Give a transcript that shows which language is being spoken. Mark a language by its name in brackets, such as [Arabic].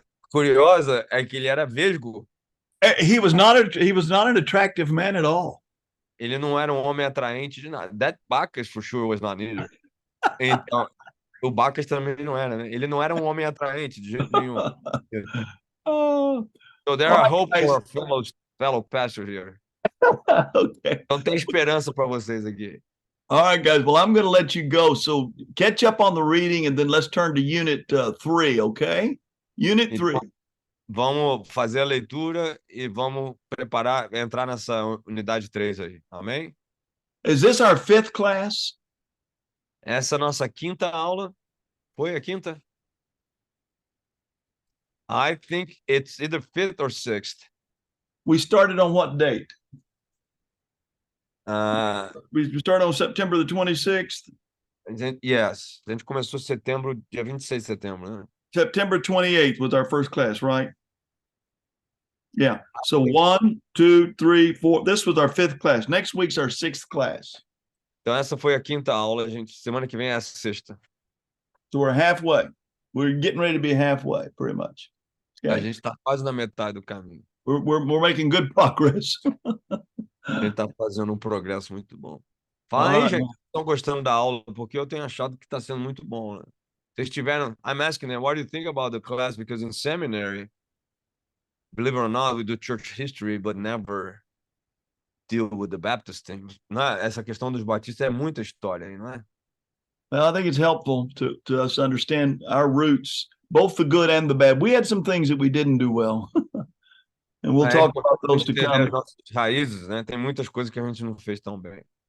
[Portuguese] curiosa é que ele era vesgo. [English] He was not an attractive man at all. [Portuguese] Ele não era homem atraente de nada. [English] That Bacchus for sure was not either. [Portuguese] Então, o Bacchus também não era, né? Ele não era homem atraente de jeito nenhum. [English] So there are hope for a fellow pastor here. Okay. [Portuguese] Então tem esperança para vocês aqui. [English] All right, guys. Well, I'm going to let you go. So catch up on the reading and then let's turn to Unit 3, okay? Unit 3. [Portuguese] Vamos fazer a leitura e vamos entrar nessa unidade 3 aí. Amém? [English] Is this our 5th class? [Portuguese] Essa é a nossa 5ª aula. Foi a 5ª? [English] I think it's either 5th or 6th. We started on what date? We start on September the 26th. [Portuguese] Yes, a gente começou setembro, dia 26 de setembro, né? [English] September 28th was our first class, right? Yeah. So 1, 2, 3, 4. This was our 5th class. Next week's our 6th class. [Portuguese] Então essa foi a quinta aula, gente. Semana que vem é a sexta. [English] So we're halfway. We're getting ready to be halfway, pretty much. [Portuguese] A [English] Okay. [Portuguese] gente está quase na metade do caminho. [English] We're making good progress. [Portuguese] A gente está fazendo um progresso muito bom. Fala aí, gente, estão gostando da aula, porque eu tenho achado que está sendo muito bom, né? Vocês tiveram... [English] I'm asking them, what do you think about the class? Because in seminary, believe it or not, we do church history, but never deal with the Baptist things. [Portuguese] Não é? Essa questão dos batistas é muita história aí, não é? [English] Well, I think it's helpful to us understand our roots, both the good and the bad. We had some things that we didn't do well. And we'll talk about those to come. [Portuguese] As nossas raízes, né? Tem muitas coisas que a gente não fez tão bem.